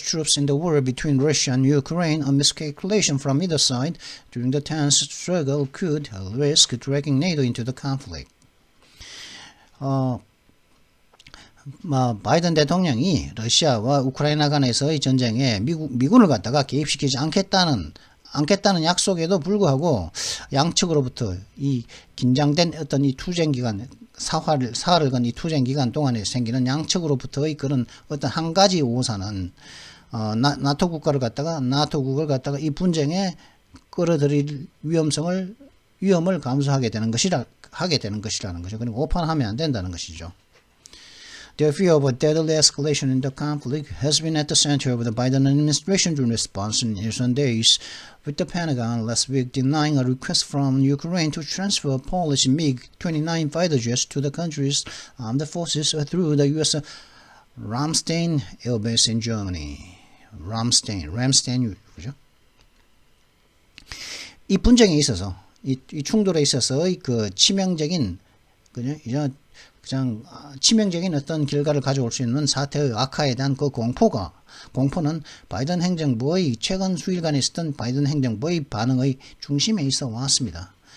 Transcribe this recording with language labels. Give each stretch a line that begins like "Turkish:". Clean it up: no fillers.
English: troops in the war between Russia and Ukraine, a miscalculation from either side during the tense struggle could risk dragging NATO into the conflict.
Korean: 바이든 대통령이 러시아와 우크라이나 간에서의 전쟁에 미군을 갖다가 개입시키지 않겠다는 약속에도 불구하고 양측으로부터 이 긴장된 어떤 이 투쟁 기간, 사활을 건 이 투쟁 기간 동안에 생기는 양측으로부터의 그런 어떤 한 가지 오사는 나토 국을 갖다가 이 분쟁에 끌어들일 위험을 감수하게 되는 것이라는 거죠. 그리고 오판하면 안 된다는 것이죠.
English: The fear of a deadly escalation in the conflict has been at the center of the Biden administration's response in recent days, with the Pentagon last week denying a request from Ukraine to transfer Polish MiG-29 fighter jets to the country's armed forces through the U.S. Ramstein Air Base in Germany.
Korean: Ramstein, 그죠? 이 분쟁에 있어서, 이 충돌에 있어서의 그 치명적인, 그냥 치명적인 어떤 결과를 가져올 수 있는 사태의 악화에 대한 그 공포는 바이든 행정부의 최근 수일간에 있었던 바이든 행정부의 반응의 중심에 있어 왔습니다.